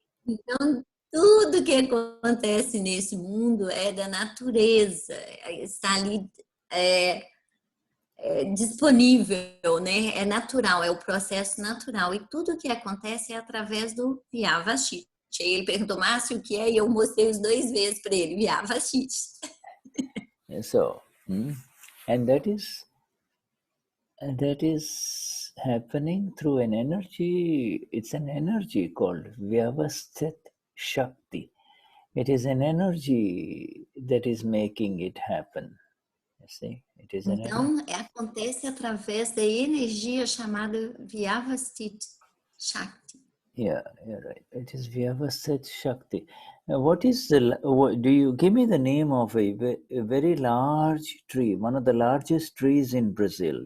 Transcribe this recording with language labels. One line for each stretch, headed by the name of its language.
Portuguese: Então, tudo que acontece nesse mundo é da natureza, está ali disponível, né? É natural, é o processo natural. E tudo que acontece é através do Vyavashit. Aí ele perguntou, Márcio, o que é? E eu mostrei os 2 vezes para ele, Vyavashit.
English: So, and that is happening through an energy. It's an energy called Vyavasthit Shakti. It is an energy that is making it happen. You see, it is an
Portuguese: Então, acontece através da energia chamada Vyavasthit Shakti.
English: Yeah, you're right. It is Vyavasthit Shakti. Now, what is do you give me the name of a very large tree, one of the largest trees in Brazil?